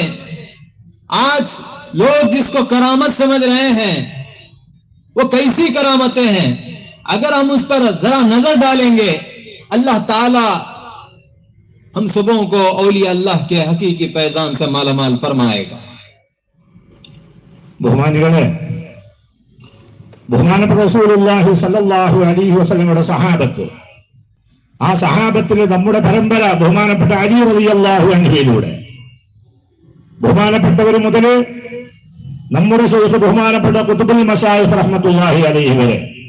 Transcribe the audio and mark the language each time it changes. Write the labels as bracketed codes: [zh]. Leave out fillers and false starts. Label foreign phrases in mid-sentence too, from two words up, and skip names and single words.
[ur] آج لوگ جس کو کرامت سمجھ رہے ہیں وہ کیسی کرامتیں ہیں؟ اگر ہم اس پر ذرا نظر ڈالیں گے، اللہ تعالی ہم سبوں کو اولیاء اللہ کے حقیقی فیضان سے مالا مال فرمائے گا۔ [ml] ബഹുമാനപ്പെട്ട [ar] رسول الله صلى الله عليه وسلم [ml] സഹാബത്ത്, ആ സഹാബത്തിലെ നമ്മുടെ പരമ്പര ബഹുമാനപ്പെട്ട അലി [ar] رضي الله عنه [ml] ബഹുമാനപ്പെട്ടവർ മുതൽ നമ്മുടെ ശൈഖ് ബഹുമാനപ്പെട്ട [ar] قطب المشايخ رحمة الله عليه [ml] വരെ